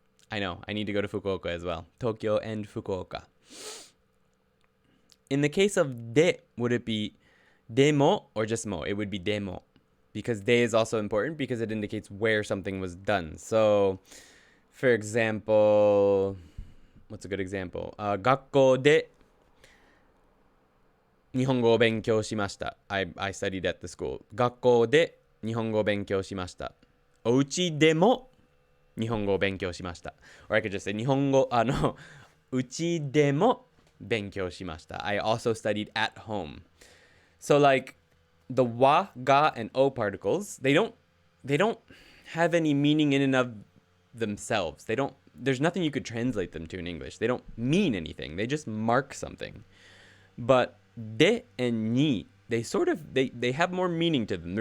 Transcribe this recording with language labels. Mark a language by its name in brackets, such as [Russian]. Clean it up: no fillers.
[English] I know, I need to go to Fukuoka as well. Tokyo and Fukuoka. In the case of de, would it be demo or just mo? It would be demo. Because de is also important because it indicates where something was done. So, for example, what's a good example? [Japanese] 学校で日本語を勉強しました。 [English] I studied at the school. [Japanese] 学校で日本語を勉強しました。お家でも日本語を勉強しました。 Or I could just say 日本語、うちでも勉強しました。 [English] I also studied at home. So like the wa, ga, and o particles, they don't have any meaning in and of themselves. There's nothing you could translate them to in English. They don't mean anything. They just mark something. But de and ni, they have more meaning to them.